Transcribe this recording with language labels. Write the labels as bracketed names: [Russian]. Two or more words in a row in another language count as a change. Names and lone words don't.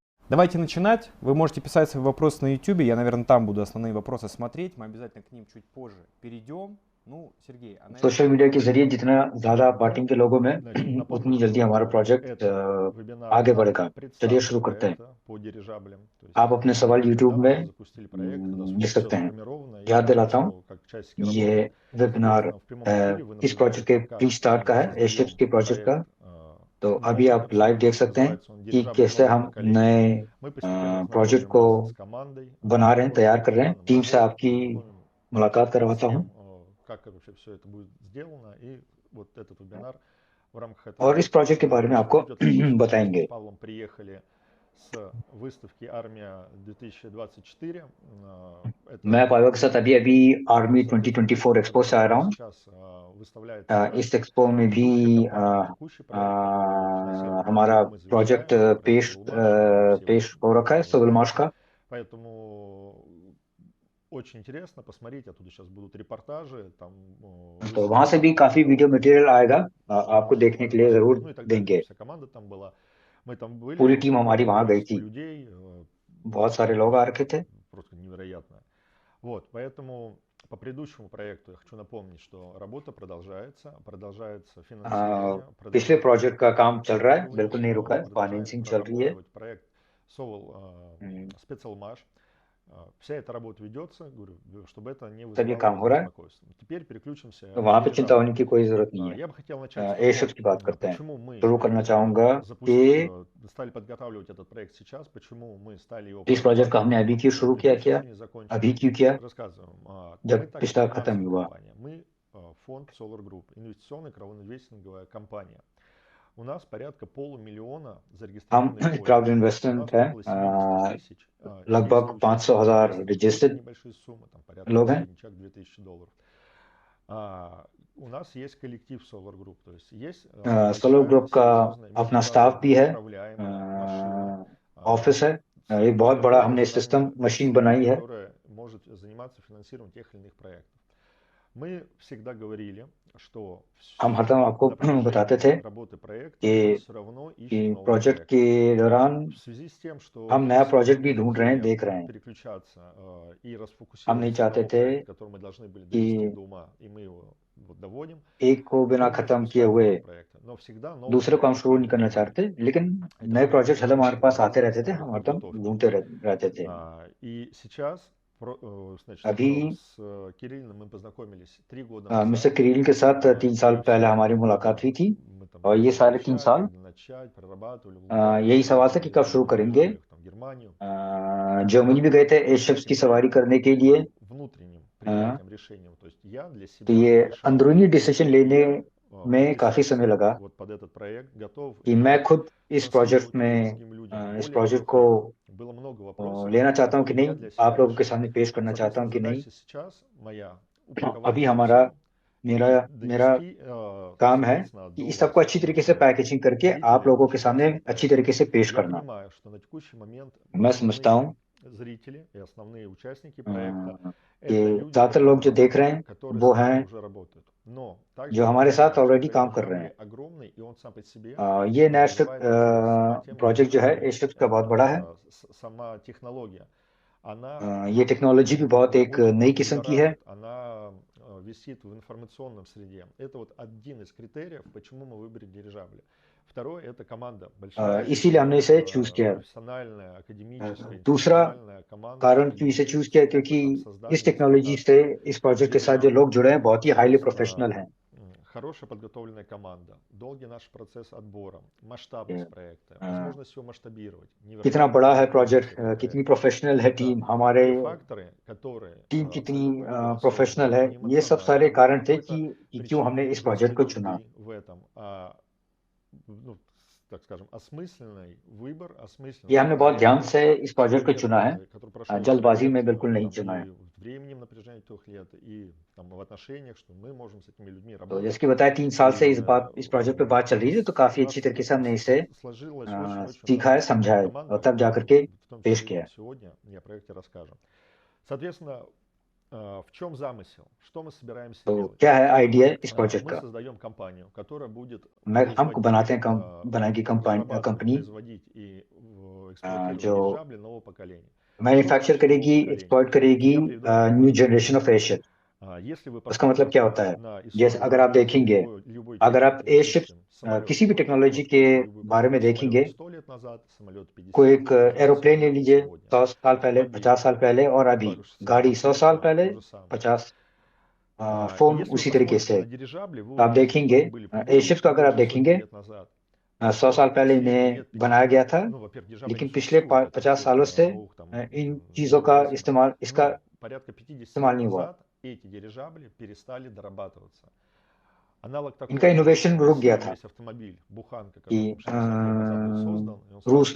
[Russian] Давайте начинать. Вы можете писать свои вопросы на YouTube. Я, наверное, там буду основные вопросы смотреть. Мы обязательно к ним чуть позже перейдем. Ну, Сергей, а, [Hindi] सोशल [Russian] наверное, [Hindi] मीडिया के जरिए जितना ज़्यादा आप [Russian] Да, [Hindi] बांटेंगे लोगों में [Russian] значит, напомню, [Hindi] उतनी जल्दी [Russian] что [Hindi] हमारा प्रोजेक्ट [Russian] это вебинар [Hindi] आगे [Russian] о [Hindi] बढ़ेगा। चलिए [Russian] представке [Hindi] शुरू करते हैं। [Russian] проекта по дирижаблям. То есть [Hindi] आप अपने सवाल YouTube [Russian] недавно мы [Hindi] में [Russian] запустили проект, когда [Hindi] लिख [Russian] все [Hindi] सकते हैं। [Russian] сформировано, [Hindi] याद [Russian] и [Hindi] दिलाता हूँ, [Russian] все как часики [Hindi] ये [Russian] работает. [Hindi] वेबिनार [Russian] Соответственно, в прямом эфире вы [Hindi] इस प्रोजेक्ट [Russian] наблюдаете, [Hindi] के प्री [Russian] как [Hindi] स्टार्ट का [Russian] мы [Hindi] है, एशिप्स [Russian] создаем [Hindi] के प्रोजेक्ट का। [Russian] проект [Hindi] तो अभी [Russian] новый, [Hindi] आप लाइव देख [Russian] абсолютно. [Hindi] सकते हैं [Russian] Называется он [Hindi] कि [Russian] «Дирижабли [Hindi] कैसे [Russian] нового [Hindi] हम [Russian] поколения». [Hindi] नए [Russian] Мы постепенно [Hindi] प्रोजेक्ट [Russian] знакомим [Hindi] को [Russian] вас с командой, [Hindi] बना रहे हैं, [Russian] проектом, [Hindi] तैयार कर रहे हैं। [Russian] планом [Hindi] टीम से [Russian] работ, [Hindi] आपकी [Russian] знакомим [Hindi] मुलाकात [Russian] с [Hindi] करवाता हूँ [Russian] тем, как вообще все это будет сделано. И вот этот вебинар в рамках этого [Hindi] और इस [Russian] будет. [Hindi] प्रोजेक्ट के बारे में आपको [Russian] Пройдет в Туле. Мы [Hindi] बताएंगे। [Russian] с Павлом приехали с выставки «Армия 2024». [Hindi] मैं [Russian] Это [Hindi] पावेल के साथ अभी अभी आर्मी [Russian] соответственно [Hindi] 2024 [Russian] выставка, [Hindi] एक्सपो से आ रहा [Russian] которая [Hindi] हूँ। [Russian] сейчас выставляется [Hindi] इस एक्सपो में भी [Russian] текущая компания, текущий проект, который финансируем [Hindi] हमारा [Russian] мы, [Hindi] प्रोजेक्ट [Russian] завершаем. Это проект [Hindi] पेश [Russian] Soulmash, наверное, все его [Hindi] पेश हो रखा है, [Russian] знают. [Hindi] सोलमाश का। [Russian] Поэтому очень интересно посмотреть, оттуда сейчас будут репортажи, там [Hindi] तो वहां से भी काफी [English] video material [Hindi] आएगा, आपको देखने के लिए जरूर [Russian] ну и так далее. [Hindi] देंगे। [Russian] Вся команда там была. Мы там были, [Hindi] पूरी टीम हमारी [Russian] огромное [Hindi] वहां गई [Russian] количество [Hindi] थी, [Russian] людей, [Hindi] बहुत सारे लोग आ रखे थे। [Russian] просто невероятно. Вот, поэтому по предыдущему проекту я хочу напомнить, что работа продолжается финансирование, [Hindi] पिछले [Russian] продолжается [Hindi] प्रोजेक्ट का काम चल रहा है, [Russian] проектирование, [Hindi] बिल्कुल नहीं रुका है, [Russian] продолжаем [Hindi] फाइनेंसिंग चल रही है। [Russian] прорабатывать проект Soul Specalmash. Вся эта работа ведется, говорю, чтобы это не [Hindi] सब ये [Russian] вызывало [Hindi] काम हो रहा है, [Russian] беспокойства. Теперь переключимся [Hindi] तो [Russian] к [Hindi] वहां पे चिंता [Russian] дирижаблям. [Hindi] होने की कोई जरूरत नहीं [Russian] Я бы хотел [Hindi] है। [Russian] начать с [Hindi] एयरशिप्स [Russian] того, [Hindi] की बात करते हैं। [Russian] почему мы [Hindi] शुरू करना चाहूंगा कि [Russian] стали подготавливать этот проект сейчас, почему мы стали его [Hindi] इस प्रोजेक्ट का हमने [Russian] прорабатывать. [Hindi] अभी क्यों शुरू [Russian] Предыдущий [Hindi] किया [Russian] еще не закончен. [Hindi] अभी क्यों किया, [Russian] Рассказываем. Мы [Hindi] जब [Russian] так как [Hindi] पिछला खत्म [Russian] финансовая [Hindi] हुआ। [Russian] компания, мы фонд Solar Group, инвестиционная крауд-инвестинговая компания. У нас порядка полумиллиона [Hindi] हम [Russian] зарегистрированных [Hindi] क्राउड [Russian] пользователей. У нас [Hindi] इन्वेस्टमेंट है, [Russian] около 70 тысяч [Hindi] लगभग [Russian] действующих [Hindi] 500,000 [Russian] пользователей. Это [Hindi] रजिस्टर्ड [Russian] небольшие суммы, там порядка [Hindi] लोग हैं। [Russian] средний чек $2000. У нас есть коллектив Solar Group, то есть есть [Hindi] सोलो ग्रुप का [Russian] серьезная [Hindi] अपना स्टाफ भी [Russian] международная [Hindi] है, [Russian] управляемая машина, [Hindi] ऑफिस है, एक बहुत बड़ा हमने [English] system machine [Hindi] बनाई है। [Russian] которая может заниматься финансированием тех или иных проектов. Мы всегда говорили, что [Hindi] हम हरदम आपको [Russian] на протяжении [Hindi] बताते थे [Russian] работы проекта мы [Hindi] कि [Russian] все равно [Hindi] कि [Russian] ищем новый [Hindi] प्रोजेक्ट [Russian] проект. [Hindi] के दौरान [Russian] В связи с тем, что [Hindi] हम नया [Russian] есть [Hindi] प्रोजेक्ट भी ढूंढ रहे हैं, [Russian] необходимость [Hindi] देख रहे हैं। [Russian] переключаться и [Hindi] हम नहीं [Russian] расфокусироваться на [Hindi] चाहते [Russian] новый [Hindi] थे [Russian] проект, который мы должны были довести [Hindi] कि [Russian] до ума, и мы его вот доводим, [Hindi] एक को बिना [Russian] мы [Hindi] खत्म [Russian] можем [Hindi] किए [Russian] искать [Hindi] हुए [Russian] новые проекты. Но всегда новый [Hindi] दूसरे को हम [Russian] проект [Hindi] शुरू नहीं [Russian] это [Hindi] करना [Russian] не мы. [Hindi] चाहते, लेकिन [Russian] Это [Hindi] नए [Russian] мы [Hindi] प्रोजेक्ट हरदम हमारे पास आते रहते थे, [Russian] непосредственно [Hindi] हम [Russian] в [Hindi] हरदम [Russian] подготовке. [Hindi] ढूंढते रहते थे। [Russian] И сейчас, значит, [Hindi] अभी [Russian] с Кириллом мы познакомились 3 года назад. [Hindi] मिस्टर किरील के साथ 3 साल [Russian] И [Hindi] पहले [Russian] все [Hindi] हमारी [Russian] это [Hindi] मुलाकात हुई थी, [Russian] мы там [Hindi] और ये सारे 3 [Russian] изучали, [Hindi] साल [Russian] когда начать, прорабатывали, Луганск, [Hindi] यही सवाल था कि कब शुरू [Russian] ездили в [Hindi] करेंगे। [Russian] Израиль, там, Германию. [Hindi] जर्मनी भी गए थे एयरशिप्स की [Russian] Этим [Hindi] सवारी [Russian] проектом [Hindi] करने के [Russian] и [Hindi] लिए। [Russian] внутренним принятием решением. То есть я для [Hindi] तो [Russian] себя [Hindi] ये [Russian] решал, [Hindi] अंदरूनी डिसीजन लेने [Russian] я [Hindi] में काफी समय [Russian] подписался [Hindi] लगा [Russian] вот под этот проект, готов [Hindi] कि मैं [Russian] его [Hindi] खुद इस प्रोजेक्ट [Russian] транслировать уже [Hindi] में [Russian] другим людям [Hindi] इस [Russian] более [Hindi] प्रोजेक्ट को [Russian] опытным. Было много вопросов, [Hindi] लेना चाहता हूँ कि [Russian] которые [Hindi] नहीं, [Russian] я для себя [Hindi] आप लोगों के [Russian] решал. [Hindi] सामने पेश करना चाहता हूँ [Russian] Соответственно, [Hindi] कि नहीं। [Russian] задача сейчас моя упаковать [Hindi] अभी [Russian] это [Hindi] हमारा [Russian] все [Hindi] मेरा [Russian] и [Hindi] मेरा [Russian] донести, [Hindi] काम है [Russian] соответственно, [Hindi] कि [Russian] до [Hindi] इस सबको [Russian] вас, [Hindi] अच्छी तरीके से [Russian] до [Hindi] पैकेजिंग करके आप [Russian] зрителей [Hindi] लोगों के [Russian] очень [Hindi] सामने [Russian] классный [Hindi] अच्छी [Russian] проект. [Hindi] तरीके से पेश [Russian] Я [Hindi] करना। [Russian] понимаю, что на текущий момент [Hindi] मैं समझता [Russian] основные [Hindi] हूँ [Russian] зрители и основные участники проекта [Hindi] कि [Russian] это люди, [Hindi] ज्यादातर लोग जो देख रहे हैं [Russian] которые [Hindi] वो [Russian] с нами [Hindi] हैं [Russian] уже работают. Но [Hindi] जो [Russian] также я [Hindi] हमारे साथ [Russian] понимаю, что [Hindi] ऑलरेडी [Russian] проект [Hindi] काम कर रहे [Russian] Дирижабли [Hindi] हैं। [Russian] огромный, и он сам по себе [Hindi] ये नेशनल [Russian] вызывает интерес ко тем людям, [Hindi] प्रोजेक्ट जो है [Russian] которые [Hindi] एयरशिप्स का बहुत बड़ा है। [Russian] сама технология, она [Hindi] ये टेक्नोलॉजी भी बहुत एक [Russian] очень [Hindi] नई [Russian] много [Hindi] किस्म की है। [Russian] будоражит, она висит в информационном среде. Это вот один из критериев, почему мы выбрали дирижабли. Второе, это команда большая, [Hindi] इसीलिए हमने इसे चूज किया। [Russian] профессиональная, академическая, [Hindi] दूसरा [Russian] интеллектуальная команда [Hindi] कारण क्यों इसे [Russian] специалистов [Hindi] चूज [Russian] с [Hindi] किया, क्योंकि [Russian] опытом [Hindi] इस [Russian] создания и [Hindi] टेक्नोलॉजी से, [Russian] эксплуатации [Hindi] इस प्रोजेक्ट के साथ जो [Russian] дирижаблей. [Hindi] लोग जुड़े हैं बहुत ही [English] highly professional [Russian] Соответственно, [Hindi] हैं। [Russian] хорошая подготовленная команда, долгий наш процесс отбора, масштабность проекта, возможность его масштабировать, [Hindi] कितना [Russian] невероятная [Hindi] बड़ा है [Russian] эффективность [Hindi] प्रोजेक्ट, [Russian] этого [Hindi] कितनी [Russian] проекта. [Hindi] प्रोफेशनल है [Russian] Это [Hindi] टीम, हमारे [Russian] те факторы, которые [Hindi] टीम कितनी [Russian] абсолютно [Hindi] प्रोफेशनल [Russian] неосознанно, [Hindi] है, ये सब [Russian] неэмоционально, [Hindi] सारे [Russian] без [Hindi] कारण थे [Russian] какой-то [Hindi] कि क्यों [Russian] причины, [Hindi] हमने इस [Russian] без [Hindi] प्रोजेक्ट को चुना। [Russian] нужды в этом, ну, так скажем, осмысленный выбор, осмысленный [Hindi] ये हमने बहुत [Russian] подход, [Hindi] ध्यान से इस प्रोजेक्ट को चुना है, [Russian] который прошел 3 [Hindi] जल्दबाजी [Russian] лет, [Hindi] में बिल्कुल नहीं [Russian] там, [Hindi] चुना है। [Russian] и временем напряжения 3 лет, и там, в отношениях, что мы можем с этими людьми [Hindi] तो [Russian] работать. [Hindi] जैसे कि बताया 3 साल से इस प्रोजेक्ट पे बात चल [Russian] У [Hindi] रही थी, [Russian] нас [Hindi] तो काफी अच्छी तरीके से हमने इसे [Russian] сложилось очень [Hindi] सीखा है, [Russian] много [Hindi] समझा है, [Russian] командой, [Hindi] और तब [Russian] о [Hindi] जाकर [Russian] котором [Hindi] के [Russian] в том [Hindi] पेश [Russian] числе [Hindi] किया। [Russian] и сегодня я о проекте расскажем. Соответственно, в чем замысел? Что мы собираемся [Hindi] तो [Russian] делать? [Hindi] क्या है आइडिया इस प्रोजेक्ट [Russian] Мы [Hindi] का? [Russian] создаем компанию, которая будет [Hindi] हमको [Russian] производить, [Hindi] बनाते हैं बनाएगी [Russian] разрабатывать, [Hindi] कंपनी [Russian] производить и эксплуатировать [Hindi] जो [Russian] дирижабли нового поколения. Что [Hindi] मैन्युफैक्चर [Russian] значит нового [Hindi] करेगी, [Russian] поколения? [Hindi] एक्सप्लॉइट करेगी [Russian] Я приведу один [English] न्यू [Russian] пример. [English] generation of airship. [Russian] Если вы [Hindi] उसका मतलब क्या होता [Russian] посмотрите [Hindi] है? [Russian] на [Hindi] जैसे [Russian] историю [Hindi] अगर आप [Russian] развития [Hindi] देखेंगे, [Russian] любой [Hindi] अगर आप [Russian] техники, [Hindi] एयरशिप [Russian] допустим, самолет, [Hindi] किसी भी टेक्नोलॉजी के [Russian] любой [Hindi] बारे में [Russian] самолет [Hindi] देखेंगे, [Russian] 100 лет назад, самолет 50 [Hindi] कोई [Russian] лет [Hindi] एक [Russian] назад, [Hindi] एरोप्लेन ले [Russian] самолет [Hindi] लीजिए [Russian] сегодня. [Hindi] 100 साल पहले, [Russian] Автомобиль [Hindi] 50 साल पहले, और अभी [Russian] то же [Hindi] गाड़ी [Russian] самое, [Hindi] 100 साल [Russian] телефон [Hindi] पहले, [Russian] то же самое. [Hindi] 50 [Russian] И [Hindi] फोन [Russian] если вы [Hindi] उसी तरीके [Russian] посмотрите [Hindi] से। [Russian] на дирижабли, вы [Hindi] तो आप [Russian] увидите, что [Hindi] देखेंगे [Russian] они были придуманы [Hindi] एयरशिप्स को अगर आप [Russian] больше сотни [Hindi] देखेंगे, [Russian] лет назад. [Hindi] 100 साल [Russian] Что [Hindi] पहले [Russian] сегодня [Hindi] इन्हें [Russian] лет [Hindi] बनाया [Russian] 50, [Hindi] गया था, [Russian] ну, во-первых, дирижабли [Hindi] लेकिन [Russian] не [Hindi] पिछले [Russian] существует, это [Hindi] 50 सालों [Russian] каких-то [Hindi] से [Russian] новых там [Hindi] इन चीज़ों का [Russian] механизмов. [Hindi] इस्तेमाल, इसका [Russian] Но порядка 50 [Hindi] इस्तेमाल [Russian] лет [Hindi] नहीं हुआ, [Russian] назад эти дирижабли перестали дорабатываться. Аналог [Hindi] इनका [Russian] такого, [Hindi] इनोवेशन [Russian] в [Hindi] रुक गया [Russian] России [Hindi] था [Russian] есть автомобиль «Буханка», [Hindi] कि [Russian] который там 60 лет назад был создан, и он [Hindi] रूस